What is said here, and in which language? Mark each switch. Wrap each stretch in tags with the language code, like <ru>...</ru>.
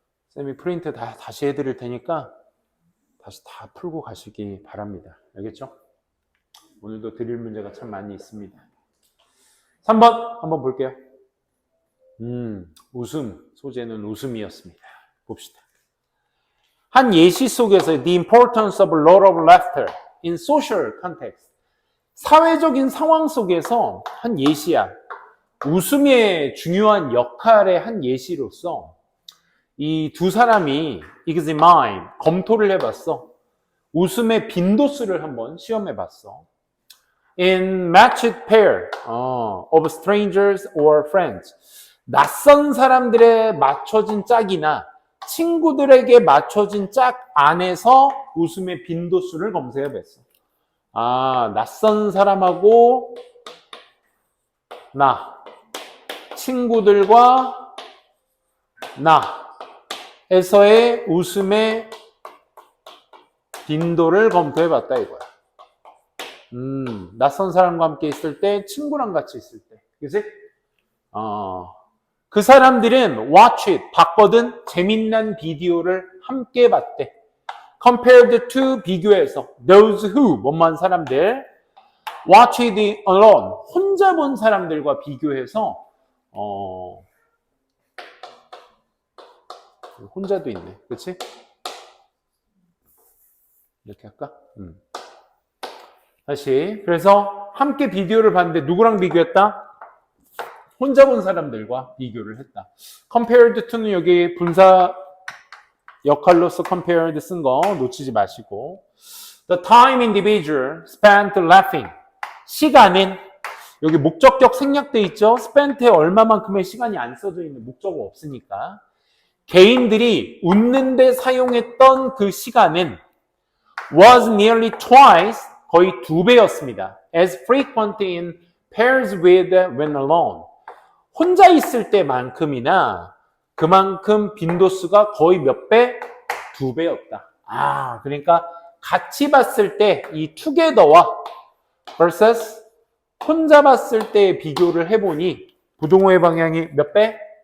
<ko>쌤이 프린트 다시 해드릴 테니까 다시 다 풀고 가시기 바랍니다. 알겠죠? 오늘도 드릴 문제가 참 많이 있습니다. 3번 한번 볼게요. 웃음. 소재는 웃음이었습니다. 봅시다. 한 예시 속에서</ko> <en>the importance of a lot of laughter in social context.</en> <ko>사회적인 상황 속에서 한 예시야. 웃음의 중요한 역할의 한 예시로서 이 두 사람이 examine, 검토를 해봤어. 웃음의 빈도수를 한번 시험해봤어.</ko> <en>In matched pair of strangers or friends.</en> <ko>낯선 사람들의 맞춰진 짝이나 친구들에게 맞춰진 짝 안에서 웃음의 빈도수를 검색해봤어. 낯선 사람하고 나, 친구들과 나에서의 웃음의 빈도를 검토해봤다 이거야. 낯선 사람과 함께 있을 때, 친구랑 같이 있을 때, 그치? 그 사람들은</ko> <en>watch it,</en> <ko>봤거든? 재밌는 비디오를 함께 봤대.</ko> <en>compared to,</en> <ko>비교해서.</ko> <en>those who,</en> <ko>뭐만 사람들.</ko> <en>watch it alone,</en> <ko>혼자 본 사람들과 비교해서, 혼자도 있네. 그치? 이렇게 할까? 다시. 그래서 함께 비디오를 봤는데 누구랑 비교했다? 혼자 본 사람들과 비교를 했다.</ko> <en>compared to</en> <ko>는 여기 분사 역할로서 compared 쓴 거 놓치지 마시고.</ko> <en>The time individual spent laughing.</en> <ko>시간은 여기 목적격 생략돼 있죠. spent에 얼마만큼의 시간이 안 써져 있는 목적어 없으니까. 개인들이 웃는데 사용했던 그 시간은</ko> <en>was nearly twice,</en> <ko>거의 2배였습니다.</ko> <en>as frequent in pairs with when alone.</en> <ko>혼자 있을 때만큼이나 그만큼 빈도수가 거의 몇 배? 2배였다. 그러니까 같이 봤을 때 이 together와 versus 혼자 봤을 때 비교를 해보니 부동호의 방향이 몇 배?</ko>